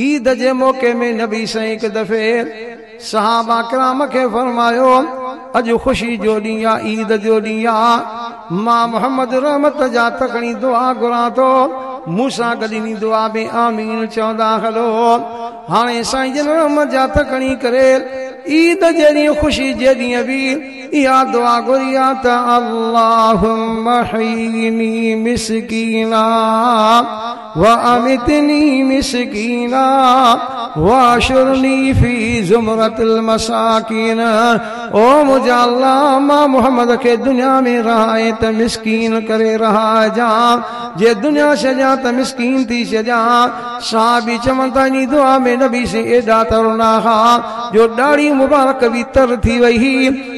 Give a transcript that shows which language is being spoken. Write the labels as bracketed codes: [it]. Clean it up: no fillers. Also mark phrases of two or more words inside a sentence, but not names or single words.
[sd] ईद जे मौक़े में नबी साईं हिकु दफ़े सहाबा किराम खे फरमायो अॼु ख़ुशी जो ॾींहुं आहे, ईद जो ॾींहुं आहे। मां मोहम्मद रहमत जा तकड़ी दुआ घुरां थो, मूंसां गॾु इन दुआ में आमीन चवंदा हलो। हाणे साईं जन रहमत जा तकड़ी करे ईद जे ॾींहुं ख़ुशी जे ॾींहुं बि इहा दुआ घुरी आहे त [ar] اللهم أحيني مسكينا وأمتني مسكينا واحشرني في زمرة المساكين. [sd] ओ मुंहिंजा अल्लाह मां मोहम्मद खे दुनिया में रहाए त मिसकीन करे रहाइजां, जे दुनिया छॾियां त मिसकीन थी छॾियां। साहबी चवनि था इन दुआ में नबी से एॾा तरुणा हा जो ॾाढ़ी मुबारक बि तर थी वई।